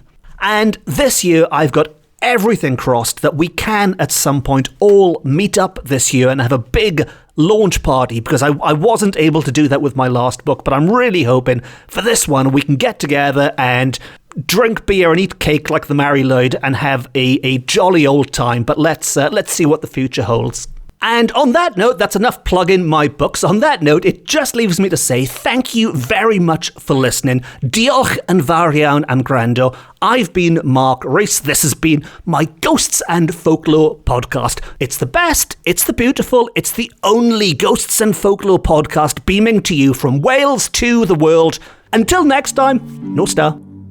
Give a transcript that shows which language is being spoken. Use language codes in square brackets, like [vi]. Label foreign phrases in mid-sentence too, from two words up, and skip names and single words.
[en] And this year I've got everything crossed that we can at some point all meet up this year and have a big launch party, because I wasn't able to do that with my last book, but I'm really hoping for this one we can get together and drink beer and eat cake like the Mari Lwyd and have a jolly old time. But let's see what the future holds. And on that note, that's enough plugging my books. On that note, it just leaves me to say thank you very much for listening. [cy] Diolch yn fawr iawn am gwrando. [en] I've been Mark Rees. This has been my Ghosts and Folklore podcast. It's the best, it's the beautiful, it's the only Ghosts and Folklore podcast beaming to you from Wales to the world. Until next time, no star.